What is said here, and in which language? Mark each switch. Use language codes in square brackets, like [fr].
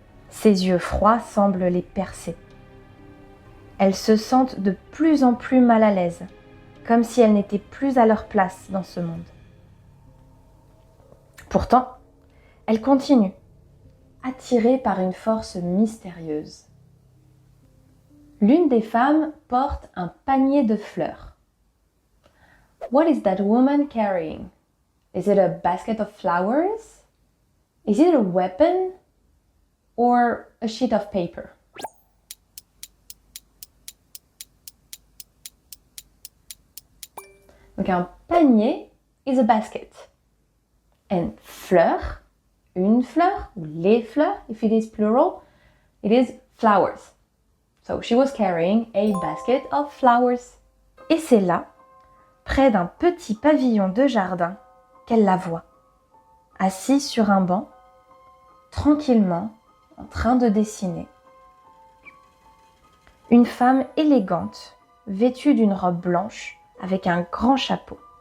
[fr] Ses yeux froids semblent les percer. Elles se sentent de plus en plus mal à l'aise, comme si elles n'étaient plus à leur place dans ce monde. Pourtant, elles continuent, attirées par une force mystérieuse. L'une des femmes porte un panier de fleurs. [en] What is that woman carrying? Is it a basket of flowers? Is it a weapon? Or a sheet of paper? [fr] Donc un panier [en] is a basket. And fleur, [fr] une fleur, ou les fleurs, [en] if it is plural, it is flowers. So she was carrying a basket of flowers. [fr] Et c'est là, près d'un petit pavillon de jardin, qu'elle la voit, assise sur un banc, tranquillement, en train de dessiner. Une femme élégante, vêtue d'une robe blanche, avec un grand chapeau.